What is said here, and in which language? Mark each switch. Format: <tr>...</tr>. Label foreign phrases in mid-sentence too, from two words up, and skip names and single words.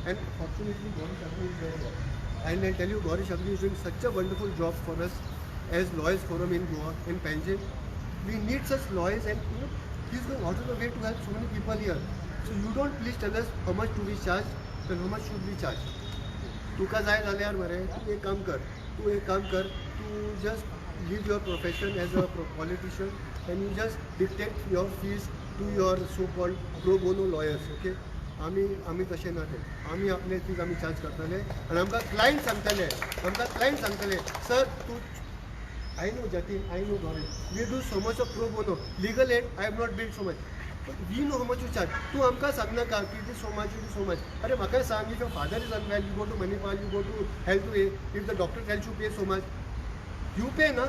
<en>And fortunately, Gauri Shabri is very well. And I tell you, Gauri Shabri is doing such a wonderful job for us as Lawyers Forum in Goa, in Panjim. We need such lawyers, and you know, he's going out of the way to help so many people here. So you don't please tell us how much do we charge and how much should we charge.</en> <kok>तुका जाय जाल्यार मरे तू एक काम कर, तू</kok> <en>just leave your profession as a politician and you just dictate your fees to your so-called pro bono lawyers, okay?</en> <kok>आम्ही तशें ना ते. आम्ही आपले फीज आम्ही चार्ज करतले आणि आमकां क्लायंट सांगतले सर तू</kok> <en>I know Jatin, I know Gauri. We do so much of pro bono. Legal aid, I have not billed so much. But we know how much you charge.</en> <kok>Tu amka sagna ka,</kok> <en>it is so much, it is so much.</en> <kok>Are maka sang,</kok> <en>if your father is unwell, you go to Manipal, you go to health way. If the doctor tells you pay so much, you pay na.</en>